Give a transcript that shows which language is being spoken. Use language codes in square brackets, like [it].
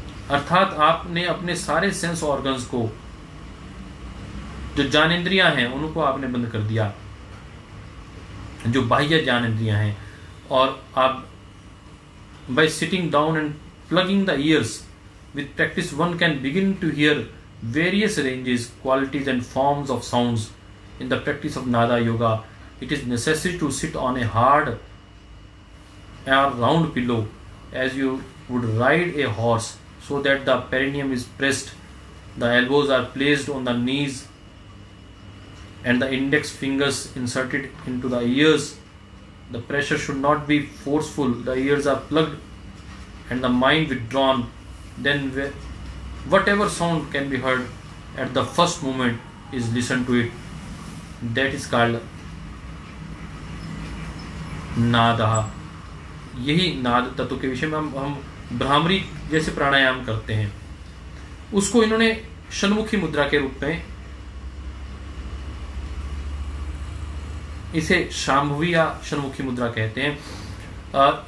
[hi] अर्थात आपने अपने सारे सेंस ऑर्गन्स को, जो ज्ञानेंद्रियां हैं उनको आपने बंद कर दिया, जो बाह्य ज्ञानेंद्रियां हैं, और आप [en] by sitting down and plugging the ears with practice one can begin to hear various ranges, qualities and forms of sounds. In the practice of Nada Yoga, it is necessary to sit on a hard or round pillow as you would ride a horse, so that the perineum is pressed, the elbows are placed on the knees and the index fingers inserted into the ears. The pressure should not be forceful, the ears are plugged and the mind withdrawn. Then whatever sound can be heard at the first moment is listened to it. That is called नादः। [hi] यही नाद तत्व के विषय में हम भ्रामरी जैसे प्राणायाम करते हैं, उसको इन्होंने षण्मुखी मुद्रा के रूप में, इसे शाम्भवी या षण्मुखी मुद्रा कहते हैं।